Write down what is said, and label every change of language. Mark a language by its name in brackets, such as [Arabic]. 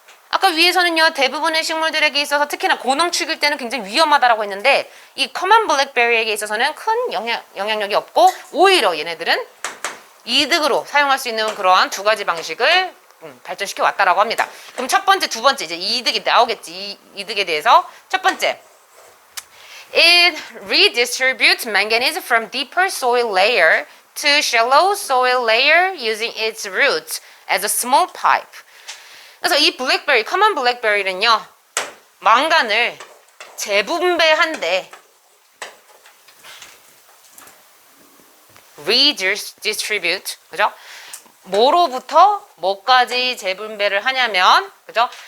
[Korean] 아까 위에서는요 대부분의 식물들에게 있어서 특히나 고농축일 때는 굉장히 위험하다라고 했는데 이 common blackberry에게 있어서는 큰 영향력이 없고 오히려 얘네들은 이득으로 사용할 수 있는 그러한 두 가지 방식을 발전시켜 왔다라고 합니다. 그럼 첫 번째, 두 번째 이제 이득이 나오겠지. 이 이득에 대해서 첫 번째, [English] it redistributes manganese from deeper soil layer to shallow soil layer using its roots as a small pipe. [Korean] 그래서 이 블랙베리, 커먼 블랙베리는요, 망간을 재분배한대. redistribute, 그죠? 뭐로부터 뭐까지 재분배를 하냐면, 그죠?